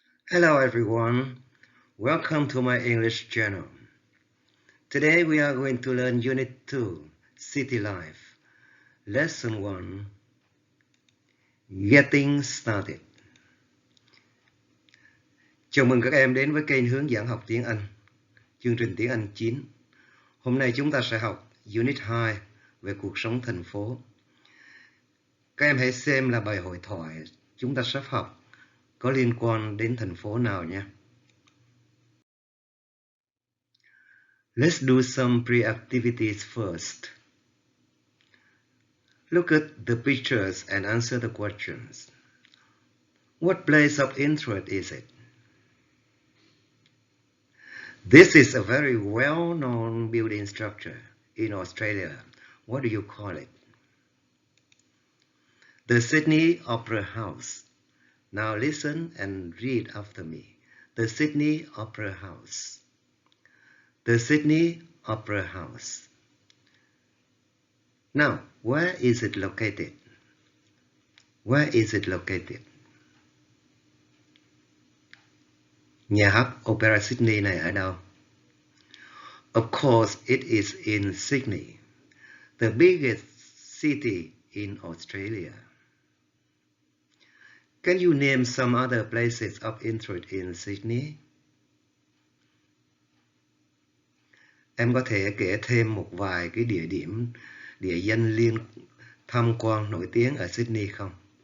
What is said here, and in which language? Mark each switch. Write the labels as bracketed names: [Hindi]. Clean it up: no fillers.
[English] Hello everyone, welcome to my English channel. Today we are going to learn Unit 2, City Life, Lesson 1, Getting Started. [Vietnamese] Chào mừng các em đến với kênh hướng dẫn học tiếng Anh, chương trình tiếng Anh 9. Hôm nay chúng ta sẽ học Unit 2 về cuộc sống thành phố. Các em hãy xem là bài hội thoại chúng ta sắp học có liên quan đến thành phố nào nhé. [English] Let's do some pre-activities first. Look at the pictures and answer the questions. What place of interest is it? This is a very well-known building structure in Australia. What do you call it? The Sydney Opera House. Now listen and read after me. The Sydney Opera House. The Sydney Opera House. Now, where is it located? Where is it located? [Vietnamese] Nhà hát Opera Sydney này ở đâu? [English] Of course, it is in Sydney, the biggest city in Australia. Can you name some other places of interest in Sydney? [Vietnamese] Em có thể kể thêm một vài cái địa danh tham quan nổi tiếng ở Sydney không?